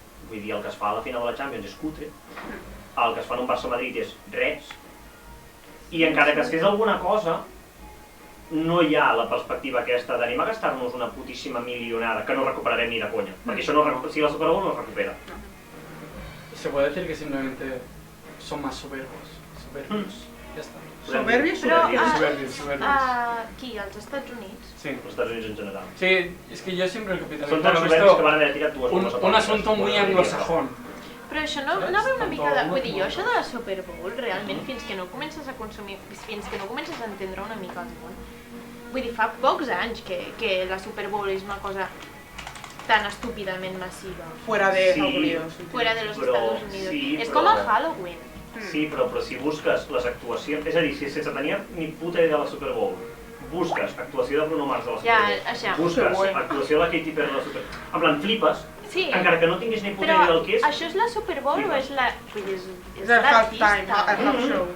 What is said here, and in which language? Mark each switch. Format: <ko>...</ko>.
<ca>Vull dir, el que es fa a la final de la Champions és cutre, el que es fa en un Barça-Madrid és res, i encara que es fes alguna cosa, no hi ha la perspectiva aquesta d'anim a gastar-nos una putíssima milionada que no recuperarem ni de conya, perquè això si la Super Bowl no es recupera.</ca> <es>Se puede decir que simplemente son más soberbios. Ya está. ¿Soberbios? Soberbios.</es> <ca>Aquí, als Estats Units. Sí. Els Estats Units en general.</ca> <es>Sí, es que yo siempre el capitalismo</es> <ca>Són tan soberbios que van haver tirat dues bombes</ca> <es>un asunto muy anglosajón.</es> <ca>Però això no ve una mica de... Vull dir, jo això de la Super Bowl, realment, fins que no comences a consumir, fins que no comences a entendre una mica el món, vull dir, fa pocs anys que la Super Bowl és una cosa tan estúpidament massiva.</ca> <es>Fuera de Estados Unidos. Fuera de los Estados Unidos.</es> <ca>Sí, és com el Halloween. Sí, però si busques les actuacions... És a dir, si sense tenir ni puta idea de la Super Bowl, busques actuació de Bruno Mars de la Super Bowl, busques actuació de la Katy Perry de la Super Bowl, en plan, flipes, encara que no tinguis ni puta idea del que és... Però això és la Super Bowl o és la... És el halftime, el half show.</ca>